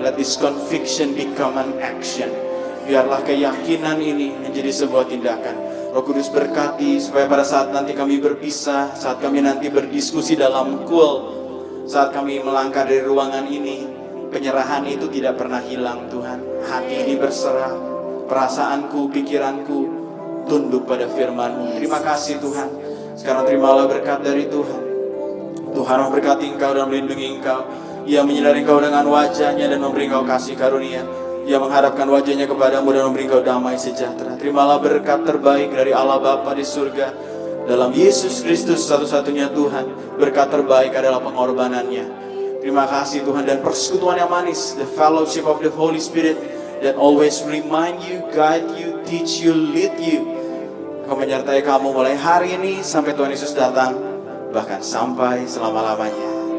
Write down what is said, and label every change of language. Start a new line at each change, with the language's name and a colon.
English: Let this conviction become an action.
Indonesian: Biarlah keyakinan ini menjadi sebuah tindakan. Roh Kudus berkati supaya pada saat nanti kami berpisah, saat kami nanti berdiskusi dalam cool, saat kami melangkah dari ruangan ini, penyerahan itu tidak pernah hilang Tuhan. Hati ini berserah, perasaanku, pikiranku tunduk pada firman-Mu. Terima kasih Tuhan. Sekarang terimalah berkat dari Tuhan. Tuhan memberkati engkau dan melindungi engkau. Ia menyinari engkau dengan wajahnya dan memberi engkau kasih karunia. Ia menghadapkan wajahnya kepadamu dan memberi engkau damai sejahtera. Terimalah berkat terbaik dari Allah Bapa di surga. Dalam Yesus Kristus satu-satunya Tuhan. Berkat terbaik adalah pengorbanannya. Terima kasih Tuhan, dan persekutuan yang manis,
English: the fellowship of the Holy Spirit, dan always remind you, guide you, teach you, lead you.
Indonesian: Akan menyertai kamu mulai hari ini sampai Tuhan Yesus datang, bahkan sampai selama-lamanya.